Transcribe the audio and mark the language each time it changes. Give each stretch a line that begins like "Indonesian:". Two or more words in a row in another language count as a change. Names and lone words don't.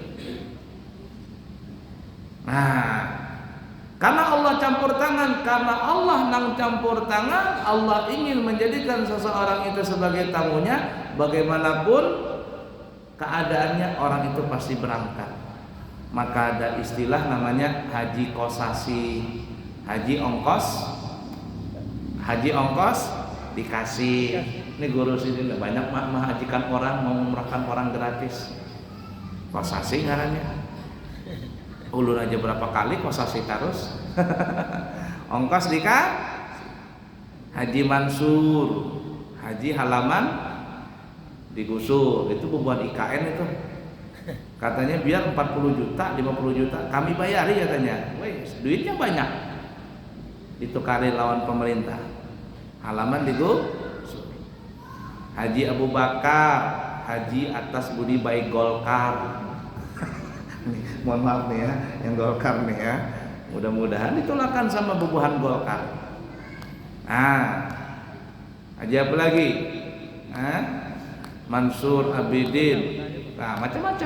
Banjar: Nah, karena Allah campur tangan, karena Allah nang campur tangan, Allah ingin menjadikan seseorang itu sebagai tamunya, bagaimanapun keadaannya orang itu pasti berangkat. Maka ada istilah namanya haji kosasi, haji ongkos dikasih. Ini guru sini banyak menghajikan orang, mau umrahkan orang gratis. Kosasi ngarannya. Ulun aja berapa kali kosasi terus. Ongkos Haji Mansur, haji halaman digusur, itu beban IKN itu. Katanya biar 40 juta, 50 juta kami bayari katanya. Wes, duitnya banyak. Ditukari lawan pemerintah. Halaman digusur. Haji Abu Bakar, haji atas budi baik Golkar. Mohon maaf nih ya, yang Golkar nih ya. Mudah-mudahan ditolakkan sama bubuhan Golkar. Nah, haji apa lagi? Mansur Abidin. Nah, macam-macam.